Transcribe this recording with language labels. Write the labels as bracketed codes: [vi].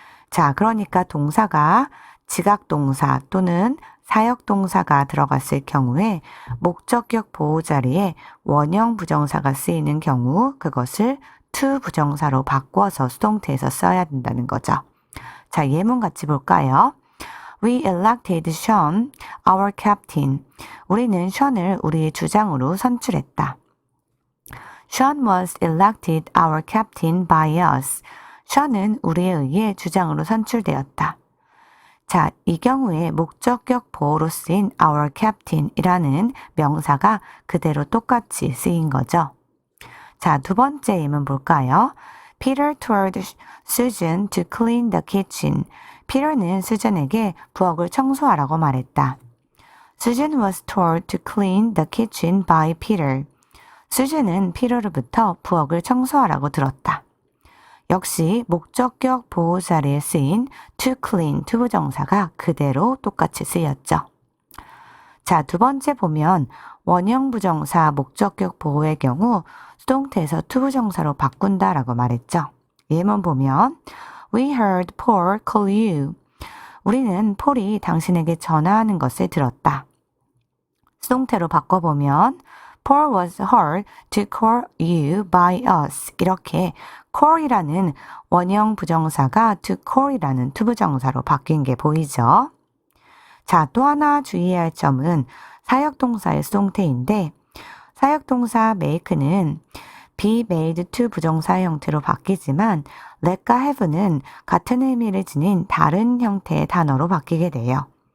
[ko] 자, 그러니까 동사가 지각동사 또는 사역동사가 들어갔을 경우에 목적격 보호 자리에 원형 부정사가 쓰이는 경우 그것을 to 부정사로 바꿔서 수동태에서 써야 된다는 거죠. 자, 예문 같이 볼까요? [en] We elected Sean, our captain. [ko] 우리는 션을 우리의 주장으로 선출했다. [en] Sean was elected our captain by us. [ko] 션은 우리에 의해 주장으로 선출되었다. 자, 이 경우에 목적격 보호로 쓰인 our captain이라는 명사가 그대로 똑같이 쓰인 거죠. 자, 두 번째 예문 볼까요? [en] Peter told Susan to clean the kitchen. [ko] 피터는 수잔에게 부엌을 청소하라고 말했다. [en] Susan was told to clean the kitchen by Peter. [ko] 수잔은 피터로부터 부엌을 청소하라고 들었다. 역시 목적격 보호 자리에 쓰인 to clean, 투부정사가 그대로 똑같이 쓰였죠. 자, 두 번째 보면 원형 부정사 목적격 보호의 경우 수동태에서 투부정사로 바꾼다라고 말했죠. 예문 보면 [en] We heard Paul call you. [ko] 우리는 폴이 당신에게 전화하는 것을 들었다. 수동태로 바꿔보면 [en] Paul was heard to call you by us. [ko] 이렇게 call이라는 원형 부정사가 to call이라는 투부정사로 바뀐 게 보이죠. 자, 또 하나 주의해야 할 점은 사역동사의 수동태인데 사역동사 make는 be made to 부정사의 형태로 바뀌지만 let과 have는 같은 의미를 지닌 다른 형태의 단어로 바뀌게 돼요.